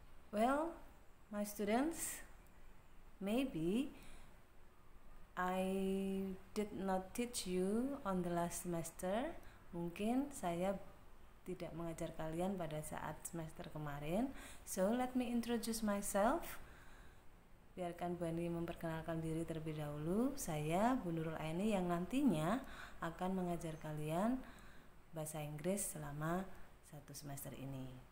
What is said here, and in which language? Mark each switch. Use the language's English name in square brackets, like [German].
[English] Well, my students, maybe I did not teach you on the last semester. [Indonesian] Mungkin saya tidak mengajar kalian pada saat semester kemarin. [English] So let me introduce myself. [Indonesian] Biarkan Bu Ani memperkenalkan diri terlebih dahulu. Saya Bu Nurul Aini yang nantinya akan mengajar kalian bahasa Inggris selama 1 semester ini.